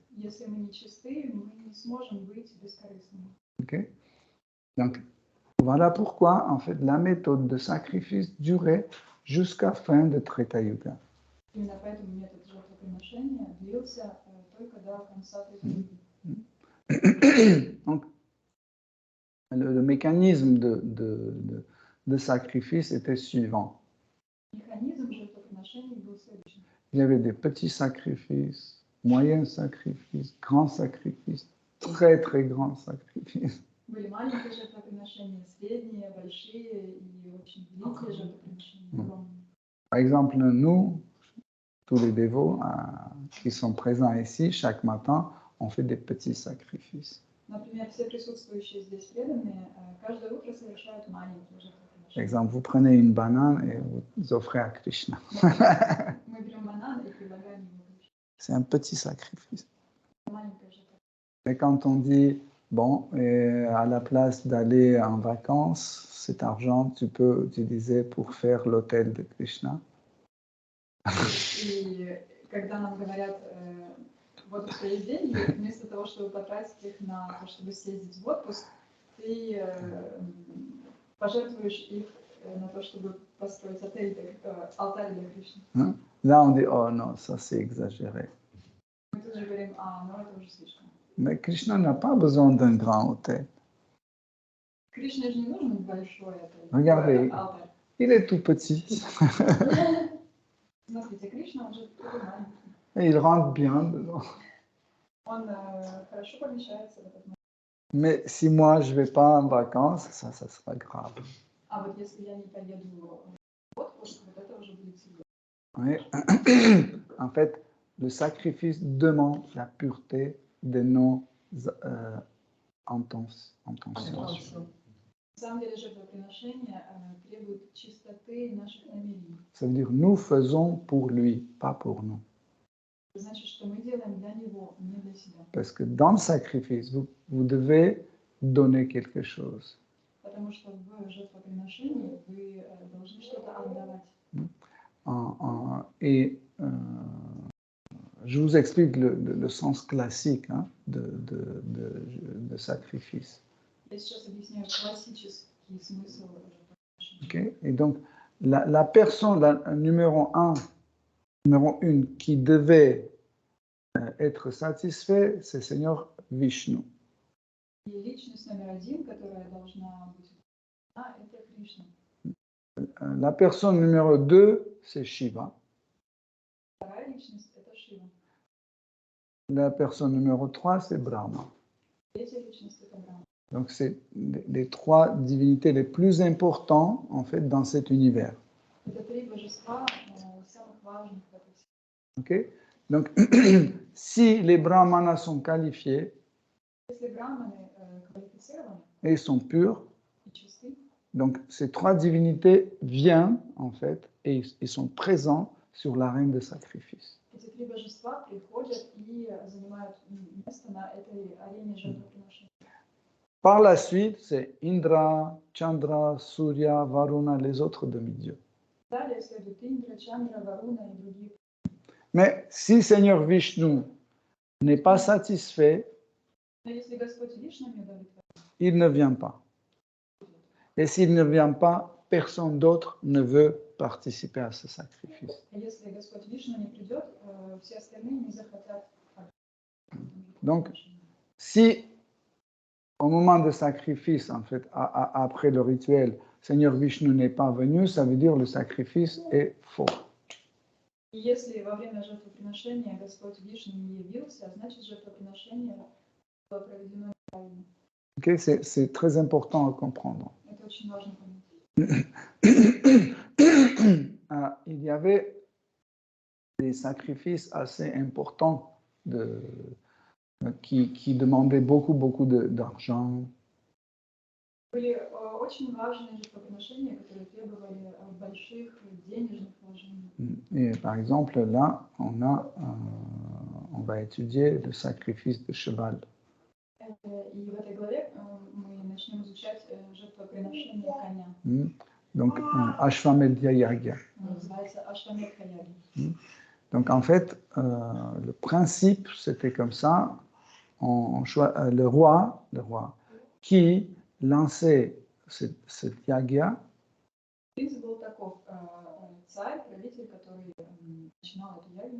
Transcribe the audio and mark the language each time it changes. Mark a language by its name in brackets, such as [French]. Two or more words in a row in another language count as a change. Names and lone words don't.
[Russian] Если мы не чисты, мы не сможем быть бескорыстными. [French] Okay? Donc, voilà pourquoi, en fait, la méthode de sacrifice durait jusqu'à fin de Treta Yuga. [Russian] Именно поэтому метод жертвоприношения длился только до конца Трета-юги. [French] Donc, le mécanisme de sacrifice était suivant. [Russian] Механизм жертвоприношений был следующим. [French] Il y avait des petits sacrifices, moyens sacrifices, grands sacrifices, très très grands sacrifices. [Russian] Были маленькие жертвоприношения, средние, большие и очень великие жертвоприношения. Огромные. [French] Par exemple, nous, tous les dévots qui sont présents ici, chaque matin, on fait des petits sacrifices. [Russian] Например, все присутствующие здесь преданные каждое утро совершают маленькие [French] Par [Russian] жертвоприношения. [French] exemple, vous prenez une banane et vous offrez à Krishna. [Russian] Мы берем банан и предлагаем ему Кришне. [French] C'est un petit sacrifice. [Russian] Маленькая жертва. [French] Et quand on dit, bon, à la place d'aller en vacances, cet argent, tu peux utiliser pour faire l'hôtel de Krishna. [Russian] И когда нам говорят, вот у тебя есть деньги, вместо того, чтобы потратить их на то, чтобы съездить в отпуск, ты пожертвуешь их на то, чтобы построить отель, алтарь для Кришны. [French] Là, on dit, oh non, ça c'est exagéré. [Russian] Мы тут же говорим, ну это уже слишком. [French] Mais Krishna n'a pas besoin d'un grand hôtel. [Russian] Кришне же не нужен большой отель. [French] Regardez, [Russian] алтарь. [French] il est tout petit. [Russian] Смотрите, Кришна, он же такой маленький. [French] Et il rentre bien dedans. [Russian] Он хорошо помещается в этот момент. [French] Mais si moi, je ne vais pas en vacances, ça sera grave. [Russian] А вот если я не поеду в отпуск, вот это уже будет сильно. [French] Oui. En fait, le sacrifice demande la pureté de nos intentions. [Russian] На самом деле жертвоприношение требует чистоты наших намерений. [French] Ça veut dire nous faisons pour lui, pas pour nous. [Russian] Это значит, что мы делаем для него, не для себя. [French] Parce que dans le sacrifice, vous devez donner quelque chose. [Russian] Потому что в жертвоприношении вы должны что-то отдавать. [French] Et je vous explique le sens classique de sacrifice. [Russian] Я сейчас объясняю классический смысл жертвоприношения. [French] Okay? Et donc, la personne numéro une qui devait être satisfait, c'est Seigneur Vishnu. [Russian] И личность номер один, которая должна быть, это Кришна. [French] La personne numéro 2, c'est Shiva. [Russian] Вторая личность, это Шива. [French] La personne numéro 3, c'est Brahma. [Russian] Третья личность, это Брахма. [French] Donc, c'est les trois divinités les plus importantes, en fait, dans cet univers. [Russian] Это три божества самых важных в этой вселенной. [French] Okay? Donc, si les brahmanas sont qualifiés [Russian] Если браманы квалифицированы [French] et sont purs, [Russian] и чисты, [French] donc ces trois divinités viennent, en fait, et ils sont présents sur l'arène de sacrifice. [Russian] эти три божества приходят и занимают место на этой арене жертвоприношения. [French] Par la suite, c'est Indra, Chandra, Surya, Varuna, les autres demi-dieux. [Russian] Далее следует Индра, Чандра, Варуна и другие. [French] Mais si Seigneur Vishnu n'est pas satisfait, [Russian] Но если Господь Вишну не удовлетворен, [French] il ne vient pas. Et s'il ne vient pas, personne d'autre ne veut participer à ce sacrifice. [Russian] если Господь Вишну не придет, все остальные не захотят. [French] Donc, si au moment de sacrifice, en fait, après le rituel, Seigneur Vishnu n'est pas venu, ça veut dire le sacrifice est faux. [Russian] И если во время жертвоприношения Господь Вишну не явился, значит жертвоприношение было проведено неправильно. [French] Okay, c'est très important à comprendre. [Russian] Это очень важно понять. [French] Il y avait des sacrifices assez importants qui demandaient beaucoup d'argent. [Russian] Были очень важные жертвоприношения, которые требовали больших денежных вложений. [French] Et par exemple, là, on va étudier le sacrifice de cheval. [Russian] И в этой главе мы начнем изучать жертвоприношение коня. [French] Donc, Ashwamedhya Yagya. [Russian] Называется Ашвамедха Яги. [French] Donc, en fait, le principe, c'était comme ça. Le roi qui lançait cette yagya, [Russian] Принцип был таков. Царь, правитель, который начинал эту ягу,